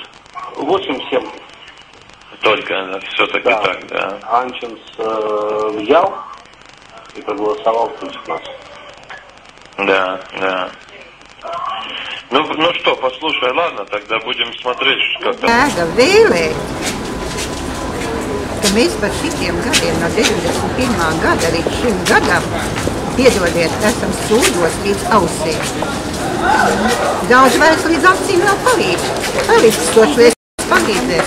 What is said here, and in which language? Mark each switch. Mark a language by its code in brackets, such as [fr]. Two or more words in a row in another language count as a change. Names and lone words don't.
[ru] 8-7. Только, все-таки Да. так, да. Анчинс взял и проголосовал против нас. Да. Ну что, послушай, ладно, тогда будем смотреть, как там. [lv] Jēga vēlēt, ka mēs par šitiem gadiem no 91. gada līdz šim gadam, piedodiet, esam sūdos līdz ausīm. Daudz vairs līdz acīm nav palīdz, ko Šlesers palīdzēs.